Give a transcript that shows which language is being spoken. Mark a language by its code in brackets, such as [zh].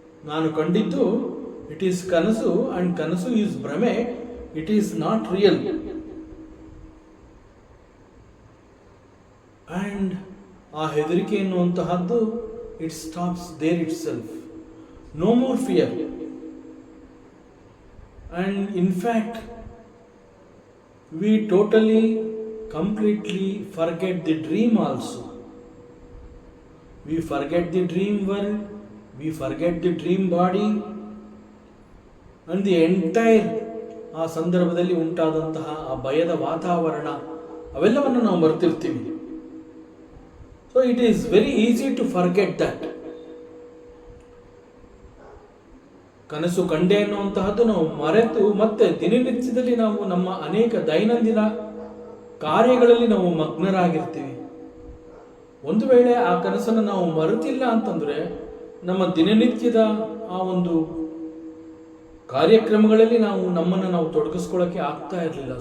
[kn] ನಾನು ಕಂಡಿದ್ದು [en] it is [kn] ಕನಸು, [en] and ಕನಸು is [kn] ಭ್ರಮೆ, [en] It is not real. And [kn] ಆ ಹೆದರಿಕೆ ಎನ್ನುವಂತಹದ್ದು [en] It stops there itself. No more fear. And in fact, we totally, completely forget the dream also. We forget the dream world, we forget the dream body, and the entire [kn] ಆ ಸಂದರ್ಭದಲ್ಲಿ ಉಂಟಾದಂತಹ ಆ ಭಯದ ವಾತಾವರಣ ಅವೆಲ್ಲವನ್ನು ನಾವು ಮರೆತಿರ್ತೀವಿ. [en] So it is very easy to forget that. [kn] ಕನಸು ಕಂಡೆ ಅನ್ನುವಂತಹದ್ದು ನಾವು ಮರೆತು ಮತ್ತೆ ದಿನನಿತ್ಯದಲ್ಲಿ ನಾವು ನಮ್ಮ ಅನೇಕ ದೈನಂದಿನ ಕಾರ್ಯಗಳಲ್ಲಿ ನಾವು ಮಗ್ನರಾಗಿರ್ತೀವಿ. ಒಂದು ವೇಳೆ ಆ ಕನಸನ್ನು ನಾವು ಮರೆತಿಲ್ಲ ಅಂತಂದ್ರೆ ನಮ್ಮ ದಿನನಿತ್ಯದ ಆ ಒಂದು ಕಾರ್ಯಕ್ರಮಗಳಲ್ಲಿ ನಾವು ನಮ್ಮನ್ನು ನಾವು ತೊಡಗಿಸ್ಕೊಳ್ಳೋಕೆ ಆಗ್ತಾ ಇರಲಿಲ್ಲ.